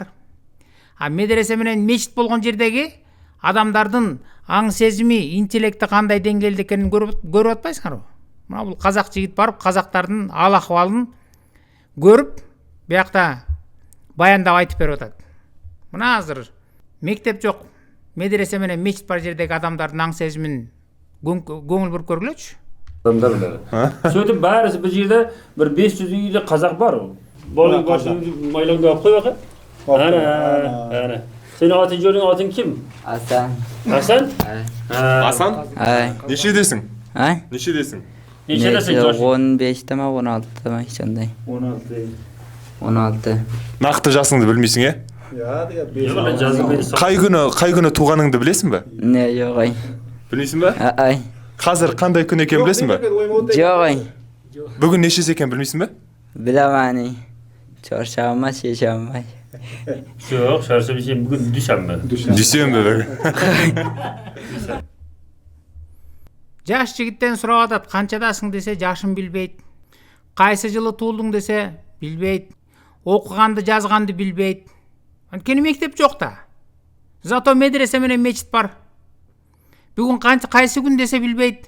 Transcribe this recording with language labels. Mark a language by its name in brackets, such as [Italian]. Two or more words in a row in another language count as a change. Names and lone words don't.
[Kyrgyz] А медресе менен мечит болгон жердеги адамдардын аң сезими, интеллекти кандай деңгээлде экенин көрүп атпайсыңарбы? Мына бул казак жигит барып, казактардын ал акыбалын көрүп, биякта баяндап айтып берип атат. Мына азыр мектеп жок, медресе менен мечит бар жердеги адамдардын аң сезимин көңүл буруп көргүлөчү. [Kazakh] Сөйтіп бәрі бұл жерде бір 500 үйде қазақ бар. Балың барсын майлаңды алып қой бақа. Ана. Сенің атын жөнің атын кім? Асан. Асан? Асан? Нешедесің? Нешедесің? Нешедесің жаш? 15-те ма, 16-те ма, сондай. 16. Нақты жасыңды білмейсің, е? Қай күні туғаныңды білесің бе? Не, жоқ ай. Білмейсің бе? Ай. Қазір қандай күн екен білесің бе? Жоқ ай. Бүгін нешесі екен білмейсің бе? Білемәні. [Turkish] Çarşamba, şeşamba. [Kazakh] Жоқ, шаршамы сен бүгін дүйшәмбі. Дүйсенбі бүгін. [Kyrgyz] Жаш жигиттен сурап атат, канчадасың десе жашын билбейт. Кайсы жылы туулдуң десе билбейт. Окуганды, жазганды билбейт. Анткени мектеп жок да. Зато медресе менен мечит бар. Бүгүн кайсы күн десе билбейт.